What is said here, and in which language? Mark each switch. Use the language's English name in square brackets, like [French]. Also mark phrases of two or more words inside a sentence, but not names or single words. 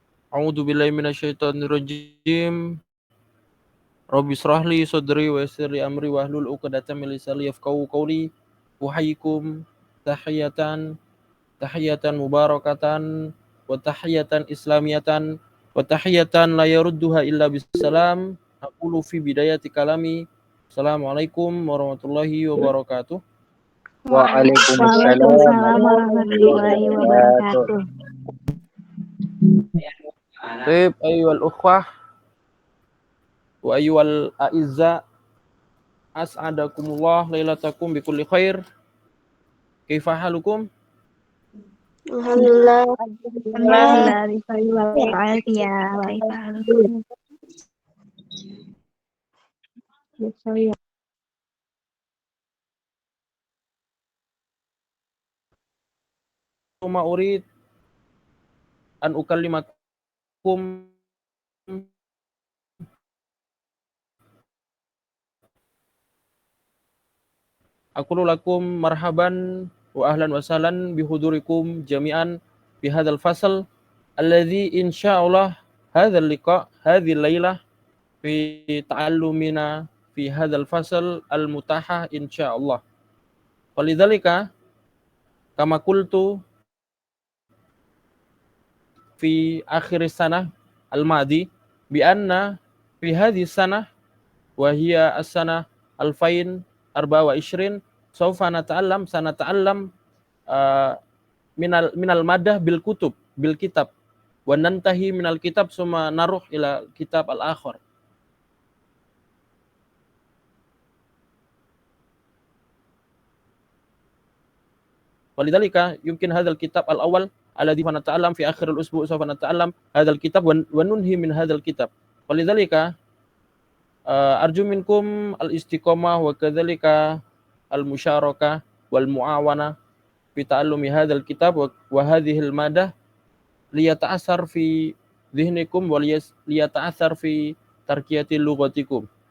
[Arabic] أعوذ بالله من الشيطان الرجيم. رب اشرح لي صدري ويسر لي أمري واحلل عقدة من لساني يفقهوا قولي. أحييكم تحية مباركة وتحية إسلامية وتحية لا يردها إلا بسلام. أقول في بداية كلامي. السلام عليكم ورحمة الله وبركاته. Waalaikumsalam Waalaikumsalam warahmatullahi warahmatullahi wabarakatuh. wabarakatuh. طيب أيها الإخوة وأيها الأعزاء، أسعدكم الله ليلتكم بكل خير. كيف حالكم? Alhamdulillah. الحمد لله بالسراء والعافية وإفحالكم. Bisari ما أريد أن أكلمكم أقول لكم مرحبا وأهلا وسهلا بحضوركم جميعا في هذا الفصل الذي إن شاء الله هذا اللقاء هذه الليلة في تعلمنا في هذا الفصل المتاح إن شاء الله. ولذلك كما قلت في آخر سنة الماضي بأن في هذه سنة وهي السنة 2024 سوف سنتعلم من المادة بالكتب بالكتاب وننتهي من الكتاب ثم نروح إلى كتاب الآخر. ولذلك يمكن هذا الكتاب الأول الذي نتعلم في آخر الأسبوع سوف نتعلم هذا الكتاب وننهي من هذا الكتاب. ولذلك أرجو منكم الاستقامة وكذلك المشاركة والمعاونة في تعلم هذا الكتاب وهذه المادة ليتأثر في ذهنكم وليتأثر في تركية لغتكم.